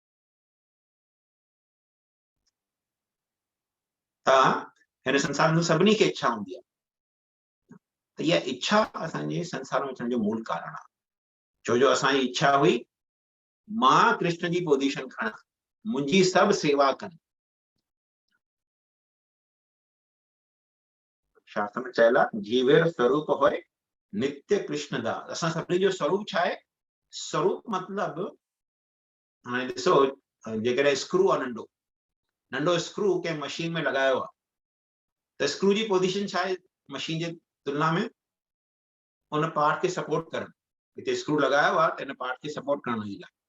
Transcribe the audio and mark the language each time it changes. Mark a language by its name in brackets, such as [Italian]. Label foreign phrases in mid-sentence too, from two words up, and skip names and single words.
[Sindhi] त हिन संसार में सभिनी खे इच्छा हूंदी आहे, त इहा इच्छा असांजे संसार में अचण जो मूल कारण आहे। छो जो असांजी इच्छा हुई मां कृष्ण जी पोजीशन खणा, मुंहिंजी सभु सेवा कनि। शास्त्र में चयल आहे [Bangla] জীবের স্বরূপ হয় নিত্য কৃষ্ণ দাস। [Sindhi] असां सभिनी जो स्वरूप छा आहे, स्वरूप मतलब हाणे ॾिसो जेकॾहिं स्क्रू आहे नंढो नंढो स्क्रू कंहिं मशीन में लॻायो आहे त स्क्रू जी पोजीशन छा आहे मशीन जे तुलना में, उन पार्ट खे सपोर्ट करणु, हिते स्क्रू लॻायो आहे त हिन पार्ट खे सपोर्ट करण जी लाइ।